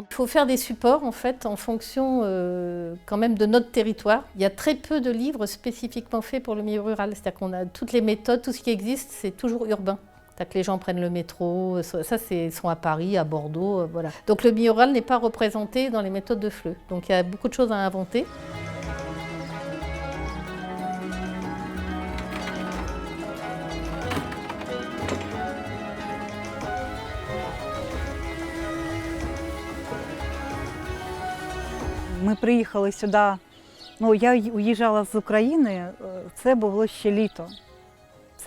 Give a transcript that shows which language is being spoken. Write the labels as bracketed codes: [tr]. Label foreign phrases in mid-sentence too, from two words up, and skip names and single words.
[fr] Il faut faire des supports en fait en fonction quand même de notre territoire. Il y a très peu de livres spécifiquement faits pour le milieu rural. C'est-à-dire qu'on a toutes les méthodes, tout ce qui existe, c'est toujours urbain. C'est-à-dire que les gens prennent le métro, ça sont à Paris, à Bordeaux, voilà. Donc le milieu rural n'est pas représenté dans les méthodes de FLE. Donc il y a beaucoup de choses à inventer. [uk] Ми приїхали сюди, я уїжджала з України, це було ще літо.